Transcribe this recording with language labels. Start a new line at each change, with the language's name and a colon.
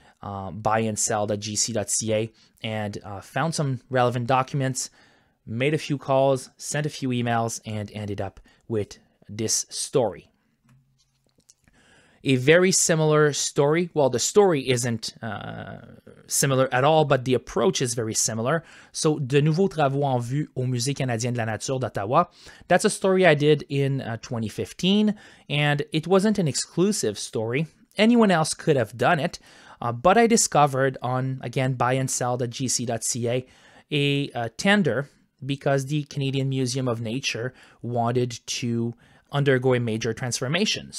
English: buyandSell.gc.ca and found some relevant documents, made a few calls, sent a few emails, and ended up with this story. A very similar story. Well, the story isn't similar at all, but the approach is very similar. So,
French: De nouveaux travaux en vue au Musée canadien de la nature d'Ottawa.
English: That's a story I did in 2015, and it wasn't an exclusive story. Anyone else could have done it, but I discovered on, again, buyandSell.gc.ca, a tender because the Canadian Museum of Nature wanted to undergo a major transformation.